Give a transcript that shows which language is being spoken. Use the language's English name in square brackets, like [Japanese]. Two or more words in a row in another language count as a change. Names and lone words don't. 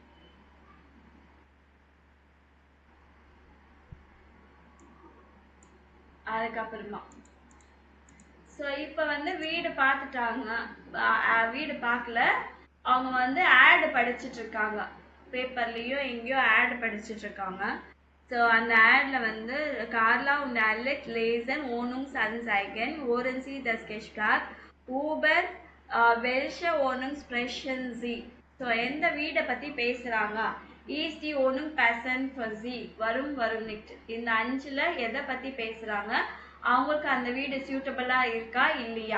[Tamil] அதுக்கப்புறமா ஸோ இப்போ வந்து வீடு பார்த்துட்டாங்க. வீடு பார்க்கல, அவங்க வந்து ஆடு படிச்சுட்டு இருக்காங்க. பேப்பர்லயும் எங்கேயோ ஆடு படிச்சுட்டு இருக்காங்க. ஸோ அந்த ஆட்ல வந்து கார்லா [German] und Alex lesen Wohnungsanzeigen, worin sie das Geschmack über welche Wohnung sprechen sie. [Tamil] ஸோ எந்த வீடை பத்தி பேசுறாங்க? [German] Is die Wohnung passend für sie? [Tamil] வரும் வரும் nicht. இந்த 5ல எதை பத்தி பேசுறாங்க? அவங்களுக்கு அந்த வீடு சூட்டபிளா இருக்கா இல்லையா?